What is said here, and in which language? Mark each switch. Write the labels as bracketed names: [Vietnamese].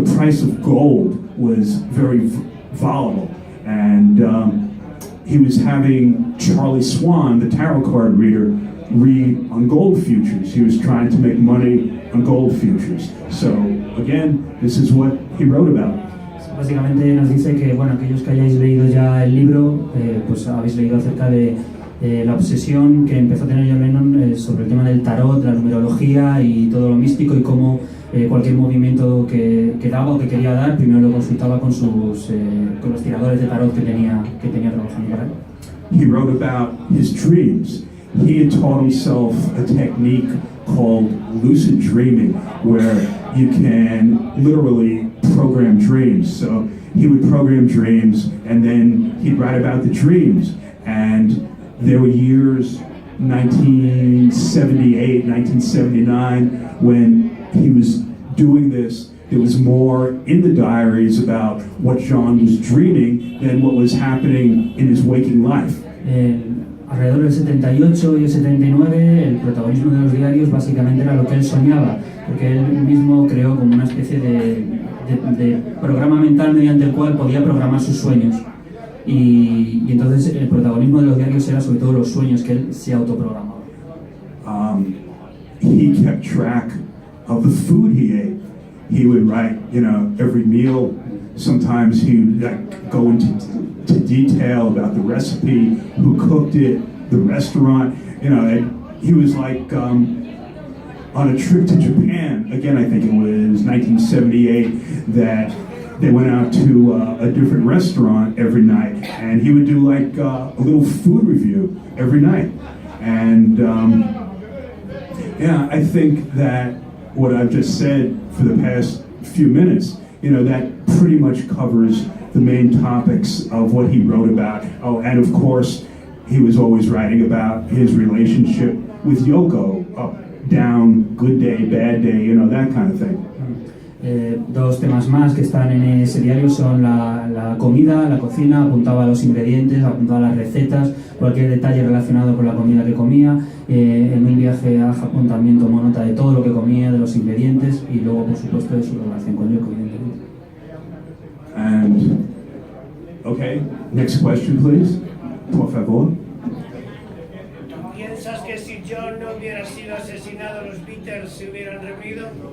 [English] The price of gold was very volatile, and he was having Charlie Swan, the tarot card reader, read on gold futures. He was trying to make money on gold futures. So again, this is what he wrote about. [Spanish] Básicamente nos dice que, aquellos que hayáis leído ya el libro, pues habéis leído acerca de la obsesión que empezó a tener John Lennon sobre el tema del tarot, la numerología y todo lo místico, y cómo cualquier movimiento que daba o que quería dar, primero lo consultaba con los tiradores de tarot que tenía trabajando para él. [English] He wrote about his dreams. He had taught himself a technique called lucid dreaming, where you can literally program dreams. So he would program dreams, and then he'd write about the dreams. And there were years, 1978, 1979, when he was doing this. There was more in the diaries about what John was dreaming than what was happening in his waking life. [Spanish] Alrededor del 78 y el 79, el protagonismo de los diarios básicamente era lo que él soñaba, porque él mismo creó como una especie de programa mental mediante el cual podía programar sus sueños. Y entonces el protagonismo de los diarios era sobre todo los sueños que él se autoprogramaba. [English] He kept track of the food he ate. He would write, every meal. Sometimes he would go into detail about the recipe, who cooked it, the restaurant. And he was like on a trip to Japan. Again, I think it was 1978 that they went out to a different restaurant every night, and he would do like a little food review every night. And I think that what I've just said for the past few minutes, that pretty much covers the main topics of what he wrote about. Oh, and of course, he was always writing about his relationship with Yoko, up, down, good day, bad day, that kind of thing. [Spanish] Dos temas más que están en ese diario son la comida, la cocina, apuntaba a los ingredientes, apuntaba a las recetas, cualquier detalle relacionado con la comida que comía. En un viaje a Japón también tomó nota de todo lo que comía, de los ingredientes, y luego, por supuesto, de su relación con Yoko, evidentemente. [English] And, okay, next question, please. [Spanish] Por favor. ¿Piensas que si John no hubiera sido asesinado, los Beatles se hubieran reunido?